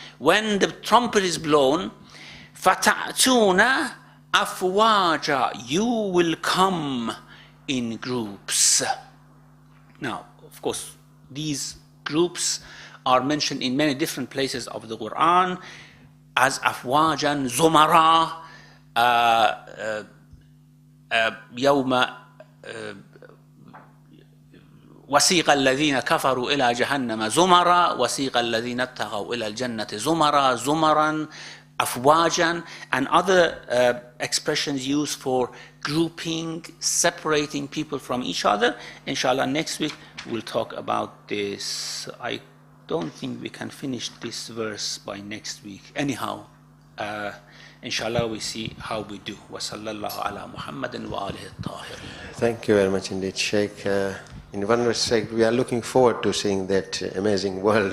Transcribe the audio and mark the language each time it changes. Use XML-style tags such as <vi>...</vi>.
<en>When the trumpet is blown,</en> <ar>فَتَأْتُونَ أَفْوَاجًا.</ar> <en>You will come in groups. Now, of course, these groups are mentioned in many different places of the Quran.</en> <ar>as أفواجا زمرا يوم وسيق الذين كفروا إلى جهنم زمرا وسيق الذين اتقوا إلى الجنة زمرا زمرا أفواجا,</ar> <en>and other expressions used for grouping, separating people from each other. Inshallah, next week we'll talk about this. I don't think we can finish this verse by next week. Anyhow, inshallah, we see how we do.</en> <ar>Wa sallallahu ala Muhammadin wa alihi at-tahirin.</ar> <en>Thank you very much indeed, Sheikh. In one respect, we are looking forward to seeing that amazing world.</en>